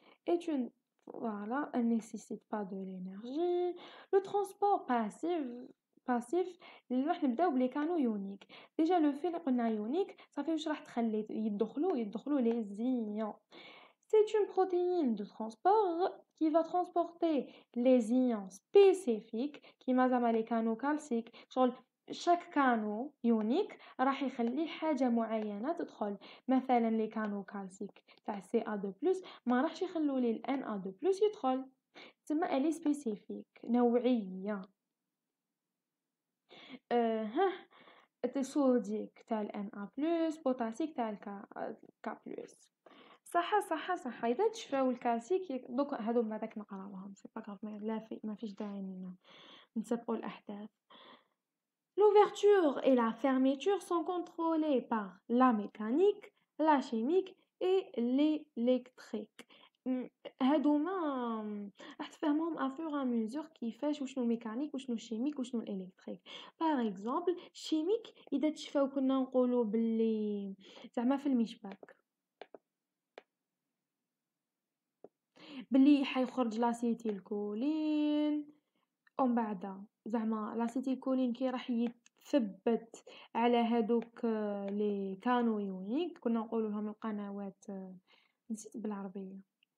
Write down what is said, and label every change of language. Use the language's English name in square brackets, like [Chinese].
[French] est une voilà, elle nécessite pas de l'énergie. Le transport passif [Arabic] اللي راح نبداو بلي كانو يونيك. [French] déjà le fait [Arabic] اللي قلنا يونيك صافي واش راح تخلي يدخلوا [French] les ions. C'est une protéine de transport qui va transporter les ions spécifiques qui زعما les canaux calciques. [Arabic] شغل [French] chaque canaux unique [Arabic] راح يخلي حاجة معينة تدخل. مثلا [French] les canaux calciques [Arabic] تاع Ca2+ ما راحش يخلوا لي Na2+ يدخل. [French] تسمى elle est spécifique نوعية. [Arabic] ها الصوديك تاع Na+، بوتاسيك تاع K+. صح إذا تشفاو الكلاسيك دوك هادو بعداك نقراوهم سي با غاف ما فيش داعي نسبقوا الأحداث. [French] L'ouverture et la fermeture sont contrôlées par la mécanique, la chimique et l'électrique. [Arabic] هادوما راح تفهمهم [French] à fur et à mesure [Arabic] كيفاش وشنو ميكانيك وشنو شيميك وشنو الالكتريك. باغ اكزومبل شيميك اذا تشفاو كنا نقولوا باللي زعما في المشبك باللي حيخرج لاسيتيل كولين ومن بعد زعما لاسيتيل كولين كي راح يتثبت على هادوك لي كانو يونيك كنا نقولوا لهم القنوات نسيت بالعربيه.